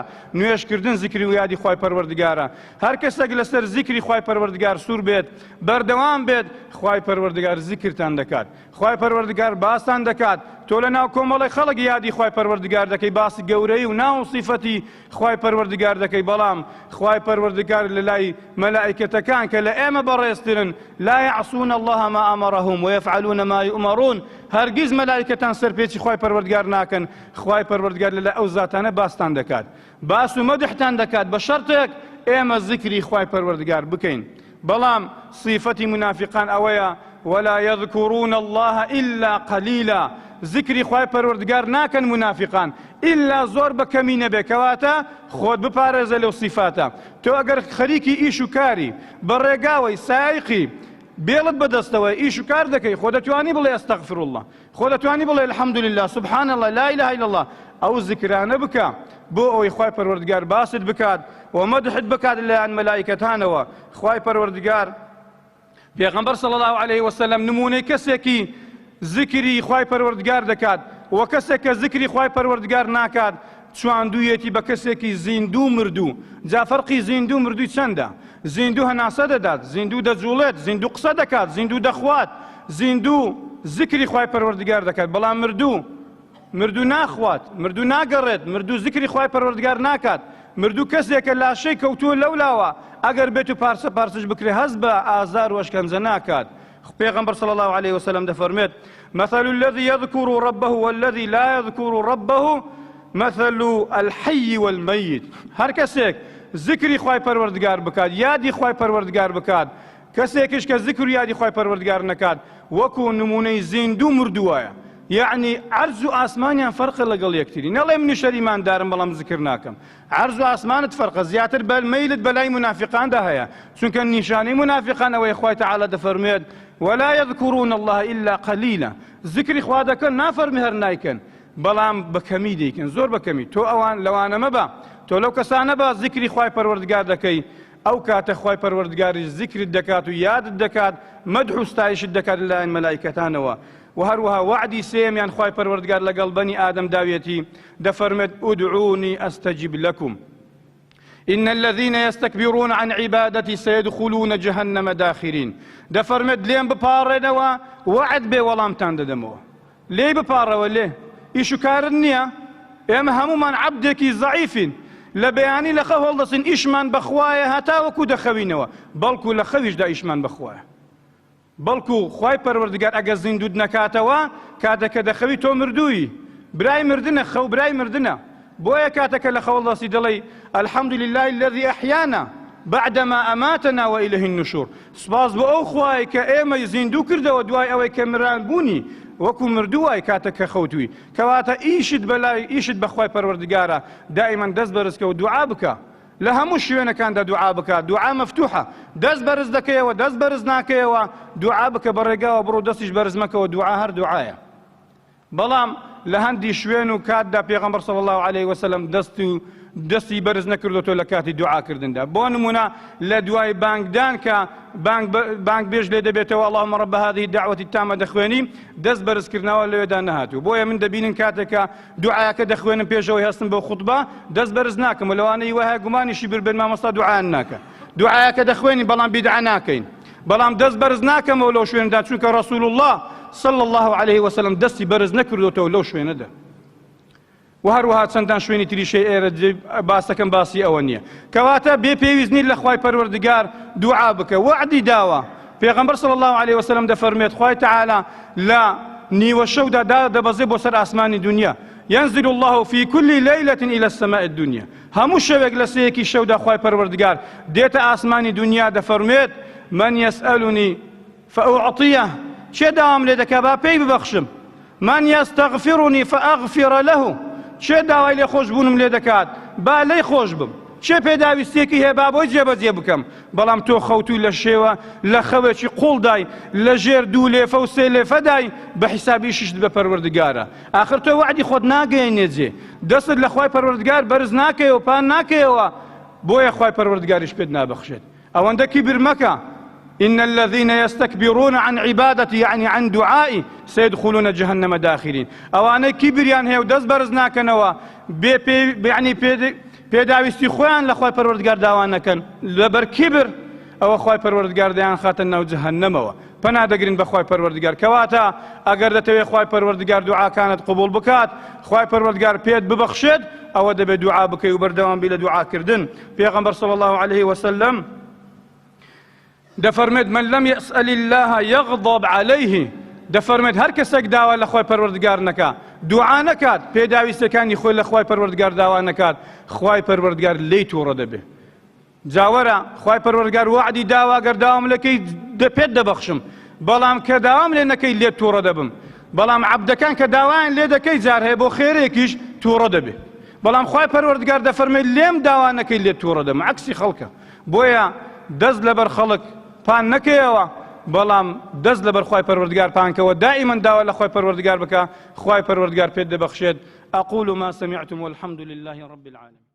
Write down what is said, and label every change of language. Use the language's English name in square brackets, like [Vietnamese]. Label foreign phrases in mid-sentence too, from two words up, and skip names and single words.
[Central Kurdish] نوێژکردن زیکری و یادی خوای پەروەردگارە. هەر کەسێک لەسەر زیکری خوای پەروەردگار سوور بێت، بەردەوام بێت، خوای پەروەردگار زیکرتان دەکات، خوای پەروەردگار باستان دەکات. تۆ لە ناو کۆمەڵی خەڵک یادی خوای پەروەردگار دەکەی، باسی گەورەی و ناو صیفەتی خوای پەروەردگار دەکەی، بەڵام خوای پەروەردگار لە لای مەلائیکەتەکان کە لە ئێمە بەڕێزترن، [Arabic] لا يعصون الله ما أمرهم ويفعلون ما يؤمرون. [Central Kurdish] هەرگیز مەلائیکەتان سەرپێچی خوای پەروەردگار ناکەن، خوای پەروەردگار لە لای ئەو زاتانە باستان دەکات، باس و مەدحتان دەکات، بە شەرتێک ئێمە زیکری خوای پەروەردگار بکەین. بەڵام صیفەتی منافقان ئەوەیە [Arabic] ولا يذكرون الله إلا قليلا. [Central Kurdish] ذکری خوای پەروەردگار ناکەن منافقان ئیلا زۆر بە کەمی نەبێ، کەواتە خۆت بپارێزە لەو صیفاتە. تۆ ئەگەر خەریکی ئیش و کاری بە ڕێگاوەی سایقی بێڵت بەدەستەوە ئیش و کار دەکەی، خۆ دەتوانی بڵێ [Arabic] ئەستەغفر الله، [Central Kurdish] خۆ دەتوانی بڵێ الحەمدولله، [Arabic] سبحان الله، لا إله إلا الله. [Central Kurdish] ئەو ذکرانە بکە بۆ ئەوەی خوای پەروەردگار باست بکات و مەدحت بکات لەلایەن مەلائیکەتانەوە. خوای پەروەردگار پێغەمبەر [Arabic] صلی الله عليه وسلم [Central Kurdish] نمونەی کەسێکی ذکری خوای پەروەردگار دەکات و کەسێک کە ذکری خوای پەروەردگار ناکات، چواندوویەتی بە کەسێکی زیندوو مردوو. جا فەرقی زیندوو مردووی چەندە؟ زیندوو هەناسە دەدات، زیندوو دەجوڵێت، زیندوو قسە دەکات، زیندوو دەخوات، زیندوو زیکری خوای پەروەردگار دەکات. بەڵام مردوو ناخوات، مردوو ناگەڕێت، مردوو زیکری خوای پەروەردگار ناکات. مردوو کەسێکە لاشەی کەوتووە لەولاوە ئەگەر بێت و پارچەش بکرێ هەست بە ئازار و ئەشکەنجە ناکات. پێغەمبەر [Arabic] صلی الله عليه وسلم [Central Kurdish] دەفەرمێت [Arabic] مثل الذي يذكر ربه والذي لا يذكر ربه مثل الحي والميت. [Central Kurdish] هەر کەسێک زیکری خوای پەروەردگار بکات، یادی خوای پەروەردگار بکات، کەسێکیش کە زیکر و یادی خوای پەروەردگار نەکات وەکو نمونەی زیندوو مردووایە. یعنی عەرز و ئاسمانیان فەرقە لەگەڵ یەکتری. نەڵێ منیش ئیماندارم بەڵام زیکر ناکەم. عەرز و ئاسمانت فەرقە، زیاتر مەیلت بەلای منافقاندا هەیە، چونکە نیشانەی منافقان ئەوەی خوای تەعالا دەفەرمێت [Arabic] ولا يذكرون الله إلا قليلا. [Central Kurdish] ذکری خوا دەکەن نافەرمی هەر نایکەن، بەڵام بەکەمی دەیکەن، زۆر بەکەمی. تۆ ئەوان لەوانە مەبە، تۆ لەو کەسانە بە ذکری خوای پەروەردگار دەکەی، ئەو کاتە خوای پەروەردگاریش ذکرت دەکات و یادت دەکات، مەدح و ستایشت دەکات لەلایەن مەلایکەتانەوە. و هەروەها وعدی سێمیان خوای پەروەردگار لەگەڵ بەنی ئادەم داوێتی دەفەرمێت [Arabic] ئودعونی ئەستەجیب لەکوم إن الذين يستكبرون عن عبادتي سيدخلون جهنم داخرين. [Central Kurdish] دەفەرمێت لێم بپاڕێنەوە وعد بێ وەڵامتان دەدەمەوە. لێی بپاڕەوە لێ ئیش و کارت نییە، ئێمە هەمومان عەبدێکی زەعیفین، لە بەیانی لە خەو هەڵدەچین ئیشمان بەخوایە هەتا وەکو دەخەوینەوە، بەڵکو لە خەویشدا ئیشمان بەخوایە. بەڵکو خوای پەروەردگار ئەگە زیندوت نەکاتەوە کاتێکە دەخەوی تۆ مردووی، برای مردنە، خەو برای مردنە. بۆیە کاتێکە لە خەو هەڵدەچی دەڵێ [Arabic] الحەمد لله الذي أحيانا بعدما أماتنا وإليه النشور. [Central Kurdish] سپاس بۆ ئەو خوای کە ئێمە زیندوو کردەوە دوای ئەوەی کە مران بوونی وەکو مردووای کاتێککە خەوتووی. کەواتە ئیشت بەخوای پەروەردگارە دائیمەن دەست بەرزکە و دوعا بکە. لە هەموو شوێنەکاندا دوعا بکە، دوعا مەفتوحە، دەست بەرز دەکەیەوە، دەست بەرز ناکەیەوە، دوعا بکە بەڕێگاوە بڕۆ دەستیش بەرز مەکەوە، دوعا هەر دوعایە. بەڵام لە هەندی شوێن و کاتدا پێغەمبەر [Arabic] صلی الله عليه وسلم [Central Kurdish] دەستی بەرز نەکردوەوە لە کاتی دوعاکردندا. بۆ نمونە لە دوای بانگدان کە بانگ بێژ لێ دەبێتەوە [Arabic] اللهم رب هذه الدعوة التامة [Central Kurdish] دەخوێنی، دەست بەرزکردنەوە لەوێدا نەهاتوو. بۆیە من دەبینن کاتێکە دوعاکە دەخوێنم پێشەوەی هەستم بۆ خوتبە دەست بەرز ناکەم، لەوانەی وایە گومانیشی بربێن مامۆستا دوعایان ناکە. دوعاکە دەخوێنی بەڵام بیدعا ناکەین، بەڵام دەست بەرز ناکەمەوە لەو شوێندا، چونکە ڕەسوول الله [Arabic] صلى الله عليه وسلم [Central Kurdish] دەستی بەرز نەکردوەوە لەو شوێنەدا. و هەروەها چەندان شوێنی تریشەی ئێرە باسەکەم باسی ئەوە نییە. کەواتە بێ پێویست نیت لە خوای پەروەردگار دوعا بکە. وعدی داوە. پێغەمبەر [Arabic] صلی الله عليه وسلم [Central Kurdish] دەفەرمێت خوای تەعالا لە نیوە شەودا دەبەزێ بۆ سەر ئاسمانی دنیا. [Arabic] ينزل الله في كل ليلة إلى السماء الدنيا. [Central Kurdish] هەموو شەوێک لە سەیەکی شەودا خوای پەروەردگار دێتە ئاسمانی دنیا دەفەرمێت [Arabic] من يسألني فأعطيه. [Central Kurdish] چێ داوام لێ دەکا با پێی ببەخشم. [Arabic] من يستغفرني فأغفر له. [Central Kurdish] چێ داوای لێ خۆشبوونم لێ دەکات با لێی خۆش بم. چێ پێداویستێکی هەیە با بۆی جێبەجێ بکەم. بەڵام تۆ خەوتووی لە شێوە لە خەوێکی قوڵدای لە ژێر دوو لێفە و سێ لێفەدای بە حیسابی ششت بە پەروەردگارە. ئاخر تۆ وعدی خۆت ناگەیەنێ جێ، دەستت لە خوای پەروەردگار بەرز ناکەیەوە، پان ناکەیەوە، بۆیە خوای پەروەردگاریش پێت نابەخشێت. ئەوەندە کیبر مەکە. [Arabic] إن الذين يستكبرون عن عبادتي يعني عن دعائي سيدخلون جهنم داخرين. [Central Kurdish] ئەوانەی کیبریان هەیە و دەست بەرز ناکەنەوە یعنی پێداویستی خۆیان لە خوای پەروەردگار داوا نەکەن، لەبەر کیبر ئەوە خوای پەروەردگار دەیان خاتە ناو جەهەنەمەوە. پەنا دەگرین بە خوای پەروەردگار. کەواتە ئەگەر دەتەوێت خوای پەروەردگار دوعاکانت قبول بکات، خوای پەروەردگار پێت ببەخشێت، ئەوە دەبێت دوعا بکەی و بەردەوام بی لە دوعاکردن. پێغەمبەر [Arabic] صلی الله عليه وسلم [Central Kurdish] دەفەرمێت [Arabic] من لم يسأل الله يغضب عليه. [Central Kurdish] دەفەرمێت هەر کەسێک داوا لە خوای پەروەردگار نەکات، دوعا نەکات، پێداویستەکانی خۆی لە خوای پەروەردگار داوا نەکات، خوای پەروەردگار لێی تووڕە دەبێ. جاوەرە خوای پەروەردگار وعدی داوا گەر داوام لەکەی پێت دەبەخشم، بەڵام کە داوام لێ نەکەی لێت تووڕە دەبم. بەڵام عەبدەکان کە داوایان لێ دەکەی جار هەیە بۆ خێرێکیش تووڕە دەبێ. بەڵام خوای پەروەردگار دەفەرمێت لێم داوا نەکەی لێت تووڕە دەبم، عەکسی خەڵکە. بۆیە دەست لەبەر خەڵک پان نەکەیەوە، بەڵام دەست لەبەر خوای پەروەردگار پانکەوە، دائیمەن داوا لە خوای پەروەردگار بکە، خوای پەروەردگار پێت دەبەخشێت. [Arabic] أقول ما سمعتم والحمد لله رب العالمين.